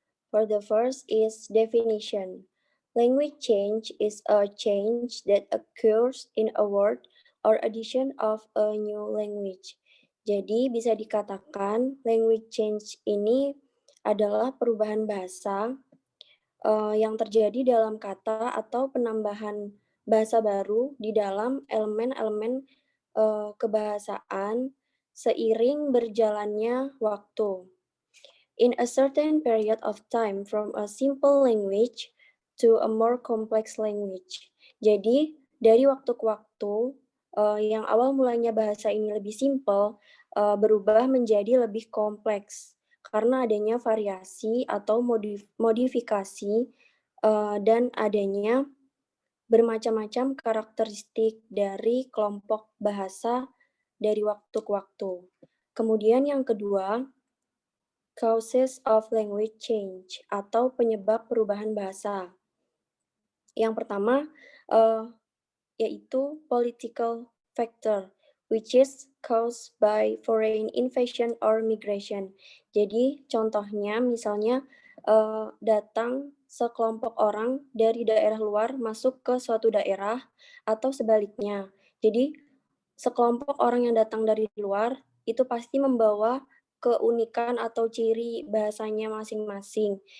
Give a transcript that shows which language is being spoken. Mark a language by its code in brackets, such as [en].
[en] For the first is definition. Language change is a change that occurs in a word or addition of a new language. [id] Jadi bisa dikatakan language change ini adalah perubahan bahasa yang terjadi dalam kata atau penambahan bahasa baru di dalam elemen-elemen kebahasaan seiring berjalannya waktu. [en] In a certain period of time from a simple language to a more complex language. [id] Jadi, dari waktu ke waktu, yang awal mulanya bahasa ini lebih simple, berubah menjadi lebih kompleks karena adanya variasi atau modifikasi dan adanya bermacam-macam karakteristik dari kelompok bahasa dari waktu ke waktu. Kemudian yang kedua, [en] causes of language change [id] atau penyebab perubahan bahasa. Yang pertama yaitu [en] political factor, which is caused by foreign invasion or migration. [id] Jadi contohnya misalnya datang sekelompok orang dari daerah luar masuk ke suatu daerah atau sebaliknya. Jadi sekelompok orang yang datang dari luar itu pasti membawa keunikan atau ciri bahasanya masing-masing.